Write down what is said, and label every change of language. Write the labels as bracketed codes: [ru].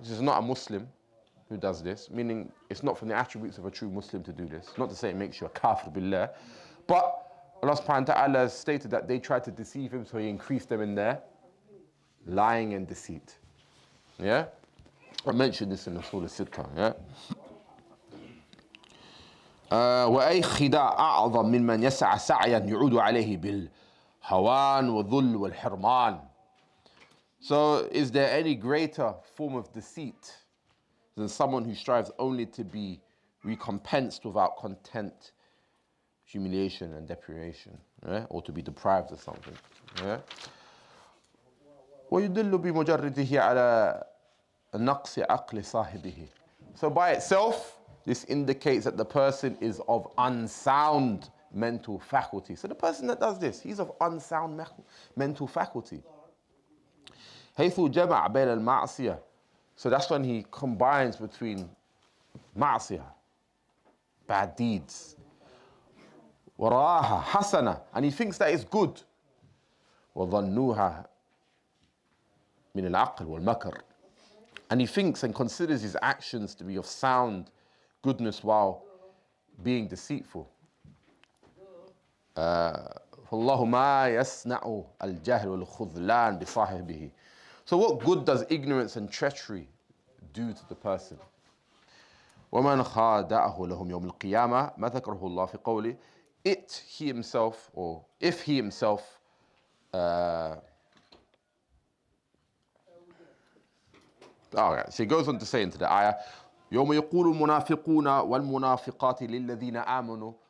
[en] This is not a Muslim who does this, meaning it's not from the attributes of a true Muslim to do this. Not to say it makes you a kafir billah, but Allah subhanahu wa ta'ala has stated that they tried to deceive him, so he increased them in their lying and deceit. Yeah? I mentioned this in the Surah Sittah, yeah? [ar] وأي خداع أعظم ممن يسعى سعيا يعود عليه بالهوان والذل والحرمان. [en] So is there any greater form of deceit than someone who strives only to be recompensed without content, humiliation and deprivation, yeah? Or to be deprived of something, yeah? [ar] ويدل بمجرده على نقص عقل صاحبه. [en] So by itself, this indicates that the person is of unsound mental faculty. So the person that does this, he's of unsound mental faculty. [ar] حيث جمع بين المعصية. [en] So that's when he combines between معصية, bad deeds, [ar] وراها حسنة, [en] and he thinks that is good. [ar] وظنوها من العقل والمكر. [en] And he thinks and considers his actions to be of sound goodness while being deceitful. [ar] فالله ما يصنع الجهل والخذلان بصاحبه. [en] So what good does ignorance and treachery do to the person? [ar] ومن خادعه لهم يوم القيامة ما ذكره الله في قوله, [en] he himself, or if he himself alright, so he goes on to say into the ayah, [ar] يوم يقول المنافقون والمنافقات للذين آمنوا.